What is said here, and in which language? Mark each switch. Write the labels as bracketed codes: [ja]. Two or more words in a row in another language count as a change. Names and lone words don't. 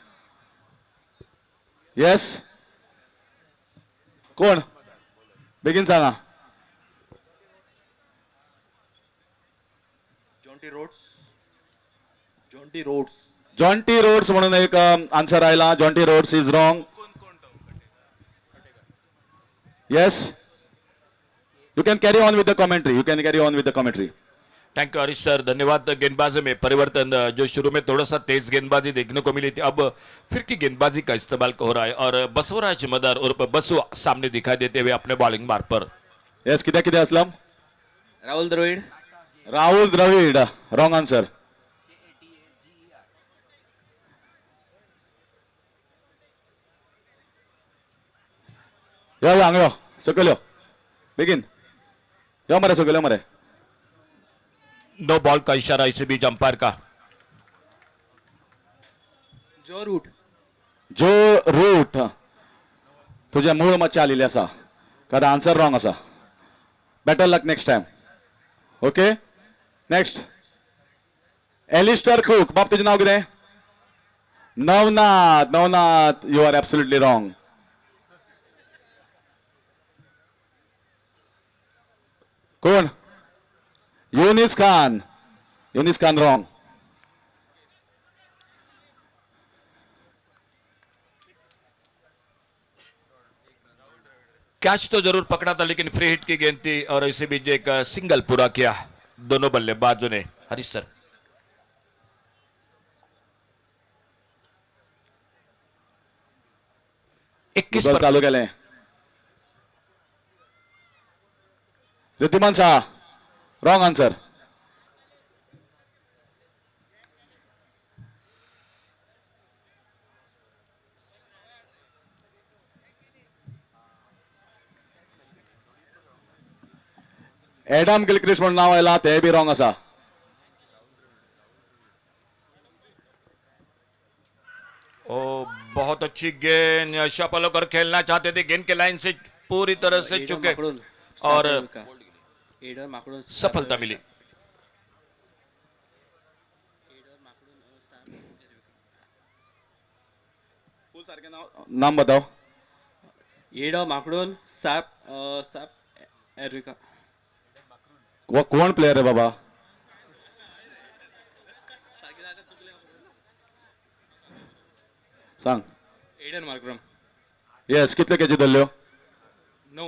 [kok] येस, कोण बेगीन सांगा. जॉन्टी रोड्स म्हणून एक आन्सर आयला. [en] Jonty Rhodes is wrong. Yes, you can carry on with the commentary, you can carry on with the commentary. Thank you Harish sir, धन्यवाद. [hi] गेंदबाजी में परिवर्तन, जो शुरू में थोड़ा सा तेज गेंदबाजी देखने को मिली थी, अब फिर की गेंदबाजी का इस्तेमाल हो रहा है और बसवराज मदार उर्फ बसु सामने दिखाई देते हुए अपने बॉलिंग मार्ग पर. [kok] येस, कित्याक कितें असलम? राहुल द्रविड. राहुल द्रविड, [en] wrong answer. [kok] यो हांगा यो, सकयल यो बेगीन यो मरे, सकयल यो मरे. [en] no ball [hi] का इशारा इसी बीच अंपायर का. [kok] जो रूट. जो रूट तुझे मूळ मातशें आलेली आसा, कारण [en] answer wrong [kok] आसा. [en] Better luck next time. Okay, next Alastair Cook. [kok] बाप तुझें नाव कितें? नवनाथ. [en] Navnath, you are absolutely wrong. [kok] कोण? युनिस खान. युनिस खान रॉंग. [hi] कैच तो जरूर पकड़ा था लेकिन [en] free hit [hi] की गेंद थी और इसी बीच एक सिंगल पूरा किया दोनों बल्लेबाजों ने. हरीश सर, इक्कीस [kok] बॉल चालू केलें. [en] Riddhiman Shah, wrong answer. [kok] एडम गिलक्रिस्ट म्हणून नाव आयला, ते बी रॉंग आसा. [hi] ओ बहुत अच्छी गेंद, शपल होकर खेलना चाहते थे, गेंद के लाइन से पूरी तरह से चुके और एडर माकडून सफलता मिली. नाम बताओ. एडर माकडून साप साप एरिका. [kok] वो कोण प्लेयर आहे बाबा? सांग. एडन मार्क्रम. येस, कितले कॅची धरल्यो? 9.